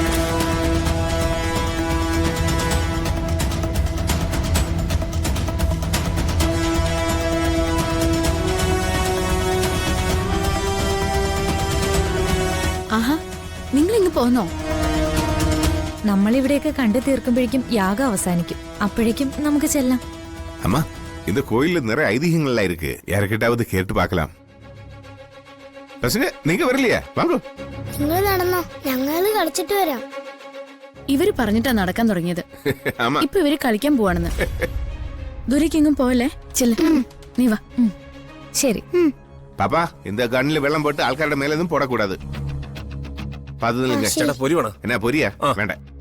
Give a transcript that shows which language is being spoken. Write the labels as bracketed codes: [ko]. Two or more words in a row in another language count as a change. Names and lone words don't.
[ml] ആഹാ, നിങ്ങൾ ഇങ്ങ് പോന്നോ? നമ്മളിവിടെയൊക്കെ കണ്ടു തീർക്കുമ്പോഴേക്കും യാഗം അവസാനിക്കും. അപ്പോഴേക്കും നമുക്ക് ചെല്ലാം. [ta] அம்மா இந்த கோயில்ல நிறைய ஐதீகங்கள்லாம் இருக்கு. யாருக்கிட்டாவது கேட்டு பார்க்கலாம். ரசிக நீங்க வரலையா? வாங்க. [ml] നിങ്ങൾ നടന്നോ, ഞങ്ങള് കളിച്ചിട്ട് വരാം. ഇവര് പറഞ്ഞിട്ടാ നടക്കാൻ തുടങ്ങിയത്. [ta] ஆமா. [ml] ഇപ്പൊ ഇവര് കളിക്കാൻ പോവാണെന്ന്. ദൂരേക്കെങ്ങും പോവല്ലേ? ചെല്ല, നീ വാ. ശരി. [ta] பாப்பா இந்த கண்ணில வெள்ளம் போட்டு ஆள்காரோட மேல எதுவும் போடக்கூடாது. பாத்துதுங்க. [ml] ചേട്ടാ പൊരി വേണം. [ta] என்ன பொரியா? வேண்டாம்.